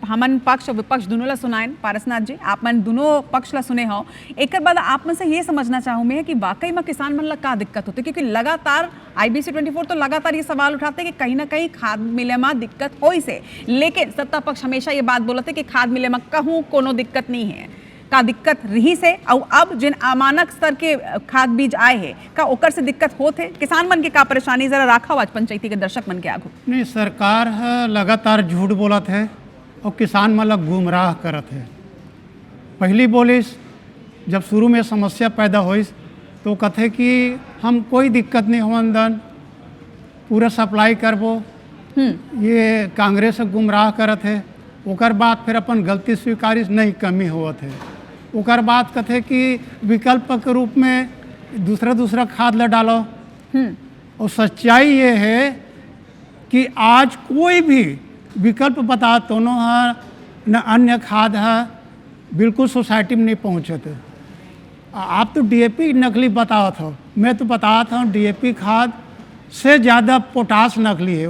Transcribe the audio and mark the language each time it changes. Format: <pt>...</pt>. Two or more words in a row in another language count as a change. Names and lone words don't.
<hne>हमन पक्ष और विपक्ष दोनों ला सुनाएं। पारसनाथ जी, आप मन दोनों पक्ष ला सुने हो, एक बाद आप मन से ये समझना चाहूँ मैं कि वाकई में किसान मन ला का दिक्कत होती, क्योंकि लगातार IBC 24 तो लगातार ये सवाल उठाते कि कहीं ना कहीं खाद मिले में दिक्कत हो से, लेकिन सत्ता पक्ष हमेशा ये बात बोलते कि खाद मिले में कहूँ कोनो दिक्कत नहीं है, का दिक्कत रही से। और अब जिन अमानक स्तर के खाद बीज आए हैं का ओकर से दिक्कत होते, किसान मन के का परेशानी जरा राखा आज पंचायती के दर्शक मन के आगू। नहीं, सरकार लगातार झूठ बोलत है और किसान मन ला गुमराह करत है। पहली बोलिस जब शुरू में समस्या पैदा होइस तो कथे कि हम कोई दिक्कत नहीं होवन दन, पूरा सप्लाई करबो, ये कांग्रेस गुमराह करत है। ओकर बाद फिर अपन गलती स्वीकारिस नहीं कमी होवत है। ओकर बाद कथे कि विकल्प के रूप में दूसरा खाद ला डालो। और सच्चाई ये है कि आज कोई भी विकल्प बता तो न अन्य खाद है, बिल्कुल सोसाइटी में नहीं पहुँचे थे। आप तो DAP नकली बतावत हो, मैं तो बताता हूँ DAP खाद से ज़्यादा पोटास नकली है।</hne>